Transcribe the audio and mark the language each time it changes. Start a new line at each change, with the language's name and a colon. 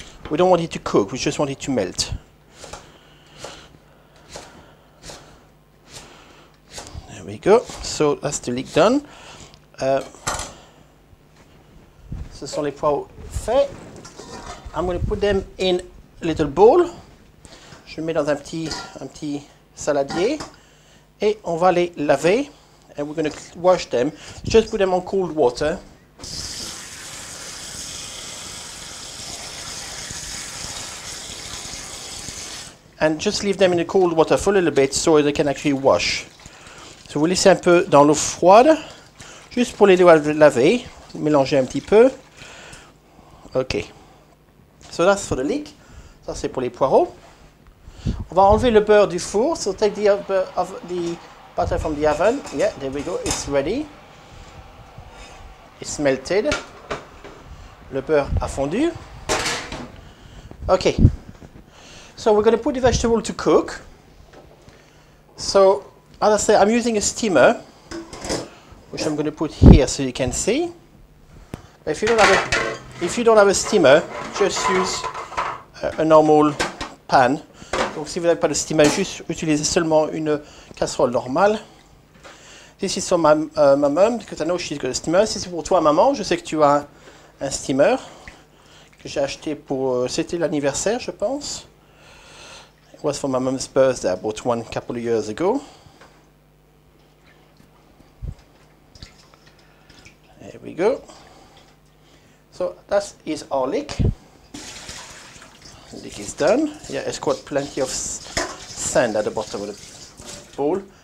English: We don't want it to cook, we just want it to melt. There we go. So that's the leek done.
French: Ce sont les pois faits.
English: I'm going to put them in a little bowl.
French: Je le mets dans un petit saladier et on va les laver.
English: And we're going to wash them. Just put them on cold water. And just leave them in the cold water for a little bit so they can actually wash.
French: So vous laissez un peu dans l'eau froide, juste pour les laver, mélanger un petit peu. Ok.
English: So that's for the leek.
French: Ça c'est pour les poireaux. On va enlever le beurre du four.
English: So take the butter from the oven. Yeah, there we go. It's ready. It's melted.
French: Le beurre a fondu. Ok.
English: So we're going to put the vegetable to cook. So, as I say, I'm using a steamer, which I'm going to put here so you can see. But if you don't have a steamer, just use a normal pan.
French: Donc si vous n'avez pas de steamer, juste utilisez seulement une casserole normale.
English: This is for my mum, because I know she's got a steamer.
French: Si c'est pour toi, maman, je sais que tu as un steamer que j'ai acheté pour... c'était l'anniversaire, je pense.
English: It was for my mum's birthday. I bought one a couple of years ago. There we go. So that is our lick. The lick is done. Yeah, it's got plenty of sand at the bottom of the bowl.